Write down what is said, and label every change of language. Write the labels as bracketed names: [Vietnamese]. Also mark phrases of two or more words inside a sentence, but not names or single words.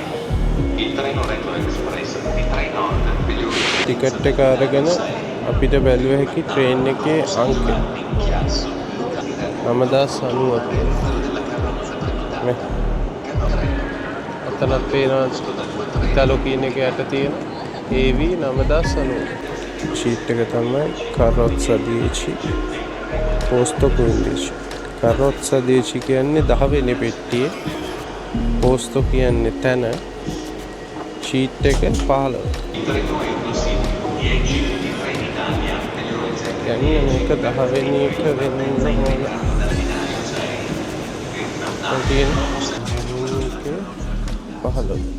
[Sinhala] ටිකට් එක අරගෙන අපිට බැලුව හැකි ට්‍රේන් එකේ අංකය 9090ක්. මේ අතනක් පේනවා ඉතාලෝ කියන එක යට තියෙන AV 9090. ෂීට් එක තමයි [Italian] Carrozza 10 posto 15. [Sinhala] Carrozza 10 කියන්නේ 10 වෙනි පෙට්ටියේ. posto කියන්නේ තැන. ෂීට් එක 15. කියන්නේ මේක 10 වෙනි එක වෙන්න ඕන. තියෙන 15.